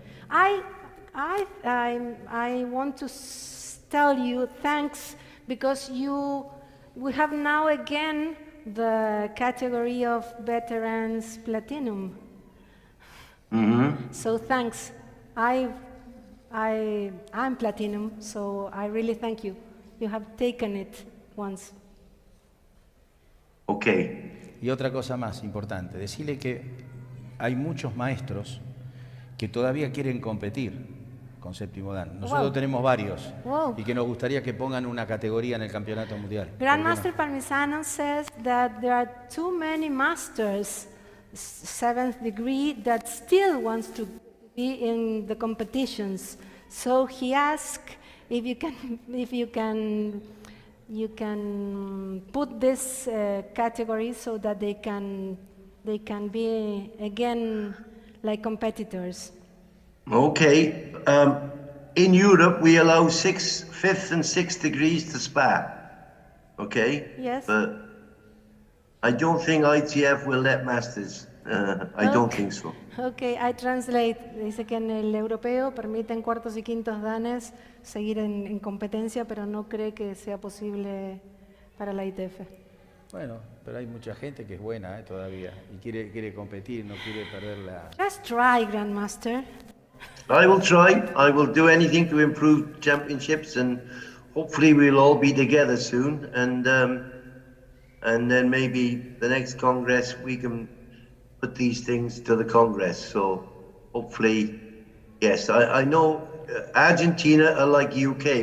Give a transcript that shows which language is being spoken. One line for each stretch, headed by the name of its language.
English: I want to tell you thanks because we have now again the category of veterans platinum. So thanks. I'm platinum, so I really thank you. You have taken it once. Okay.
Spanish: Y otra cosa más importante, decirle que hay muchos maestros que todavía quieren competir con séptimo dan. Nosotros tenemos varios y que nos gustaría que pongan una categoría en el campeonato mundial.
English: Grandmaster Parmesano says that there are too many masters, 7th degree, that still wants to be in the competitions. So he asked if you can put this category so that they can be again like competitors. Okay. In Europe, we allow 5th and 6th degrees to spar. Okay? Yes. But I don't think ITF will let masters. I don't think so. Okay, I translate.
Spanish: Dice que en el europeo permiten cuartos y quintos danes seguir en competencia, pero no cree que sea posible para la ITF. Bueno, pero hay mucha gente que es buena todavía y quiere competir, no quiere perder la...
English: Just try, Grandmaster. I will try. I will do anything to improve championships, and hopefully we'll all be together soon. And then maybe the next Congress we can put these things to the Congress. So hopefully, yes, I know Argentina are like UK.